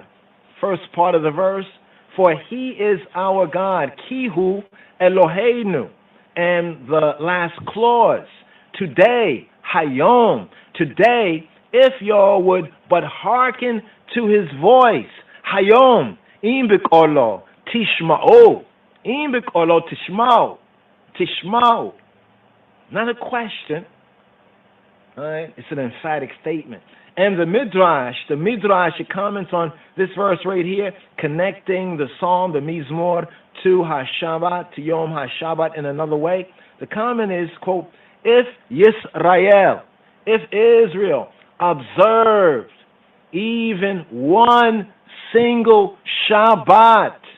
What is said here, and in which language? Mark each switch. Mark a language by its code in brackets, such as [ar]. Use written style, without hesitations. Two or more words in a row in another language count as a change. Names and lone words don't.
[en] First part of the verse, for He is our God. [he] כי הוא אלוהינו. [en] And the last clause, today, Hayom, today, if y'all would but hearken to His voice, [he] היום, אם בקולו תשמעו, אם בקולו תשמעו. [en] Not a question, right? It's an emphatic statement. And the Midrash, it comments on this verse right here, connecting the Psalm, the Mizmor, to HaShabbat, to [he] Yom HaShabbat [en] in another way. The comment is, quote, if Israel observed even one single Shabbat